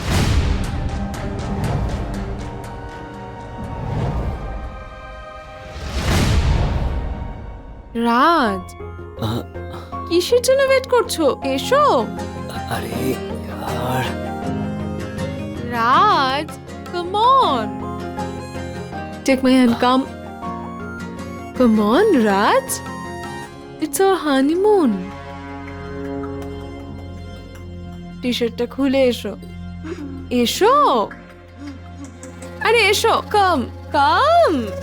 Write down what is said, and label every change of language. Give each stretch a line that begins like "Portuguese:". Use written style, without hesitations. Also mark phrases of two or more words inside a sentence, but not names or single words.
Bangla: রাজ, আহ, কিসের জন্য ওয়েট করছো? এসো।
Hindi: अरे यार,
Bangla: রাজ,
English: come on. Take my hand, come. Come on, Raj. It's our honeymoon.
Bangla: টি-শার্টটা খুলে এসো। এসো। আরে এসো,
English: come come.